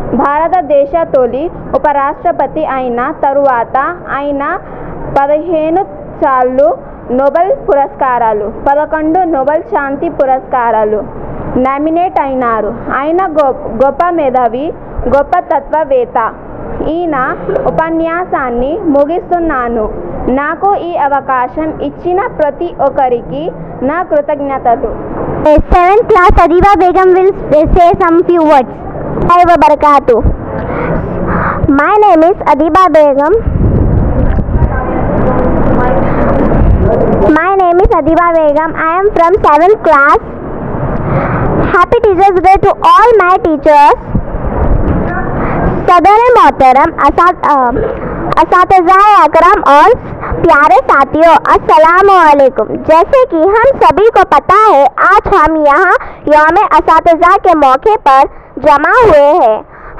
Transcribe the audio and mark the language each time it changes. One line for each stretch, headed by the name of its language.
Telugu: భారతదేశ తొలి ఉపరాష్ట్రపతి అయిన తరువాత ఆయన 15 సార్లు నోబెల్ పురస్కారాలు, 11 నోబెల్ శాంతి పురస్కారాలు నామినేట్ అయినారు. ఆయన గొప్ప మేధావి, గొప్ప తత్వవేత్త. ఈయన ఉపన్యాసాన్ని ముగిస్తున్నాను. నాకు ఈ అవకాశం ఇచ్చిన ప్రతి ఒక్కరికి నా కృతజ్ఞతలు.
English: 7th class Adiba Begum will say some few words. Assalamu barakatuh. My name is Adiba Begum. I am from 7th class. Happy Teachers Day to all my teachers.
Hindi: सदर मोहतरम असातिज़ा अकरम और प्यारे साथियों, अस्सलाम वालेकुम। जैसे कि हम सभी को पता है, आज हम यहाँ यौम असातिज़ा के मौके पर जमा हुए हैं।